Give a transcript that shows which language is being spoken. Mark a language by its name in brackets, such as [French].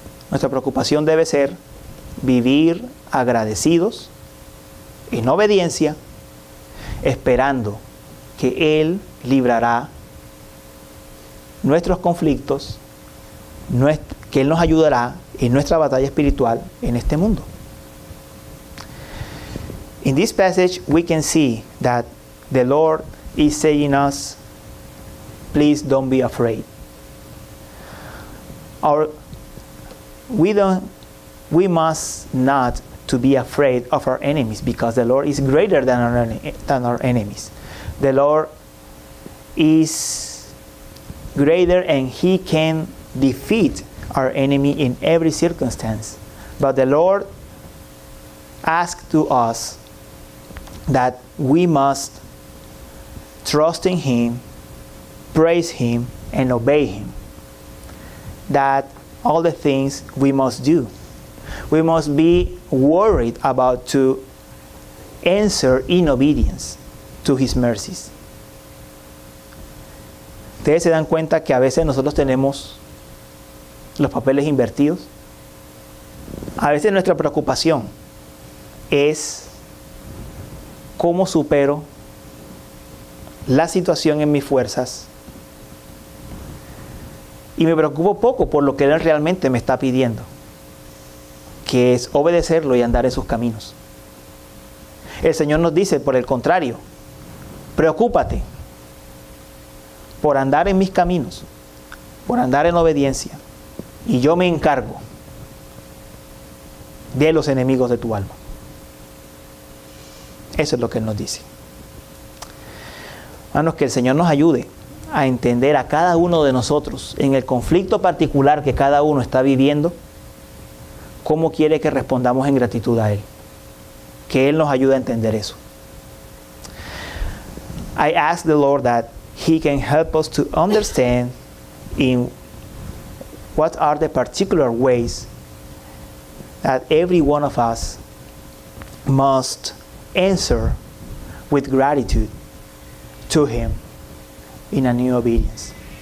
[Spanish] Nuestra preocupación debe ser vivir agradecidos, en obediencia, esperando que Él librará nuestros conflictos, que Él nos ayudará en nuestra batalla espiritual en este mundo. [English] In this passage, we can see that the Lord is saying us, please don't be afraid. We don't we must not to be afraid of our enemies, because the Lord is greater than our enemies. The Lord is greater and He can defeat our enemy in every circumstance. But the Lord asks to us that we must trust in Him, praise Him, and obey Him. That all the things we must do. We must be worried about to answer in obedience to His mercies. [Spanish] Ustedes se dan cuenta que a veces nosotros tenemos los papeles invertidos. A veces nuestra preocupación es cómo supero la situación en mis fuerzas y me preocupo poco por lo que Él realmente me está pidiendo, que es obedecerlo y andar en sus caminos. El Señor nos dice, por el contrario, preocúpate por andar en mis caminos, por andar en obediencia, y yo me encargo de los enemigos de tu alma. Eso es lo que Él nos dice. Hermanos, que el Señor nos ayude a entender a cada uno de nosotros en el conflicto particular que cada uno está viviendo, cómo quiere que respondamos en gratitud a Él. Que Él nos ayude a entender eso. [English] I ask the Lord that He can help us to understand in what are the particular ways that every one of us must answer with gratitude to Him in a new obedience.